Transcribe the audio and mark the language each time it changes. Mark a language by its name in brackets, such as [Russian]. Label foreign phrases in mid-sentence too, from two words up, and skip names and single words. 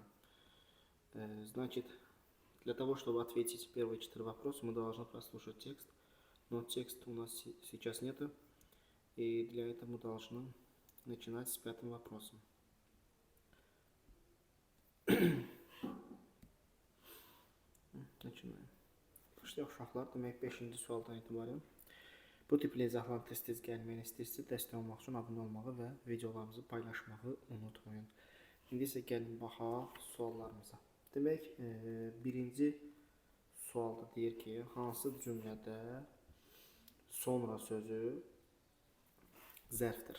[Russian] Значит, для того, чтобы ответить первые 4 вопроса, мы должны прослушать текст. Но текста у нас сейчас нету, и для этого мы должны начинать с 5-м вопросом. Начинаем. [Azerbaijani] İşte uşaqlar, demək 5-ci sualdan etibarən bu tipli izahlar tez-tez gəlməyini istəyirsə, dəstək olmaq üçün abunə olmağı və videolarımızı paylaşmağı unutmayın. İndi isə gəlin baxaq suallarımıza. Demək, birinci sualda deyir ki, hansı cümlədə sonra sözü zərfdir?